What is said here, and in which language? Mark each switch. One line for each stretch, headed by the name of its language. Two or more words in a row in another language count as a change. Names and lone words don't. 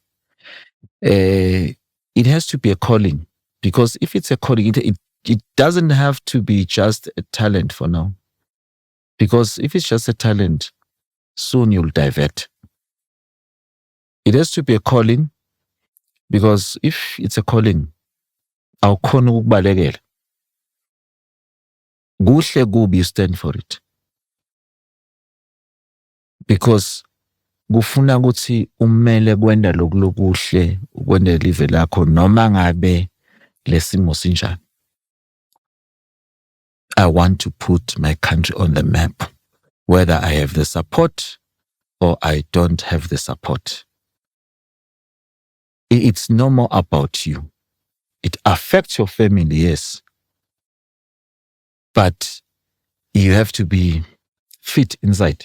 English: It has to be a calling, because if it's a calling, it doesn't have to be just a talent for now. Because if it's just a talent, soon you'll divert. It has to be a calling, because if it's a calling,
Zulu: awukhona ukubalekela. Kuhle kubi,
English: you stand for it.
Zulu: Because kufuna ukuthi umele kwenda lokuhle, ukwenda live lakho noma ngabe lesimo sinjani.
English: I want to put my country on the map, whether I have the support or I don't have the support. It's no more about you. It affects your family, yes. But you have to be fit inside.